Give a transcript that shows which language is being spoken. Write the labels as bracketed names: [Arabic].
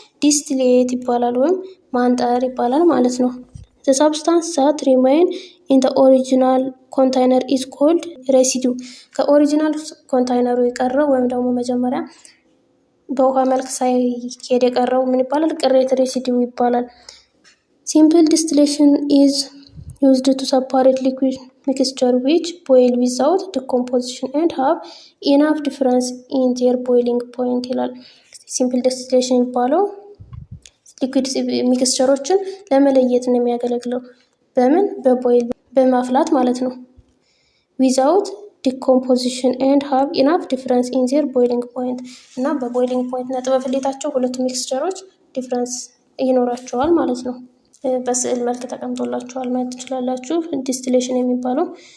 [Amharic] ዲስቲሌት ይባላል ወይም ማንጠር ይባላል ማለት ነው። [English] ዘ ሳብስታንስ ዛት ሪሜይን ኢን ዘ ኦሪጂናል ኮንታይነር ኢዝ ኮልድ ሬሲዲው። [Amharic] ከኦሪጂናል ኮንታይነሩ የቀረው ወይም ደግሞ መጀመሪያ በውሃ መልክ ሳይሄድ የቀረው ምን ይባላል? ቅሬት ሬሲዲው ይባላል። [English] ሲምፕል ዲስቲሌሽን ኢዝ used to separate liquid mixture which boil without decomposition and have enough difference in their boiling point [Amharic] ይላል። ሲምፕል ዲስቲሌሽን የሚባለው ሊኩዊድ ሚክስቸሮችን ለመለየት ነው የሚያገለግለው። በምን? በቦይል በማፍላት ማለት ነው። [English] without decomposition and have enough difference in their boiling point። [Amharic] እና በቦይሊንግ ፖይንት ነጥበ ፍሌታቸው ሁለቱ ሚክስቸሮች ዲፍረንስ ይኖራቸዋል ማለት ነው። በስዕል መልክ ተቀምጦላችኋል ማየት ትችላላችሁ። ዲስቲሌሽን የሚባለው